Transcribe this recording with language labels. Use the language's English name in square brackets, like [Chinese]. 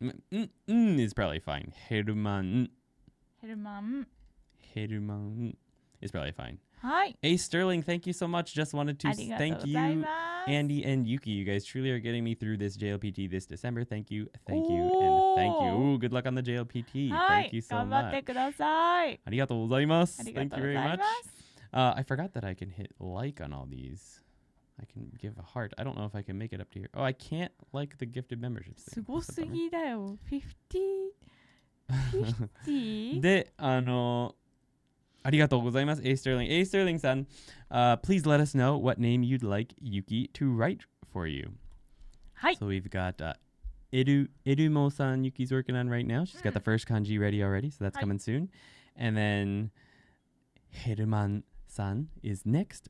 [English] Is probably fine. Herman. Herman. Herman is probably fine. Hi. Hey, Sterling, thank you so much. Just wanted to thank you, Andy and Yuki. You guys truly are getting me through this JLPT this December. Thank you, and thank you. Ooh, good luck on the JLPT. Thank you so much. [Japanese] ありがとうございます。 [English] Thank you very much. I forgot that I can hit like on all these. I can give a heart. I don't know if I can make it up to here. Oh, I can't like the gifted memberships thing. [Japanese] すごすぎだよ。50? で、ありがとうございます。A Sterling. [English] A Sterling さん、please let us know what name you'd like Yuki to write for you. [Japanese] はい。 [English] So we've got Erumo-san Yuki's working on right now. She's got the first kanji ready already, so that's coming soon. And then Herman-san is next.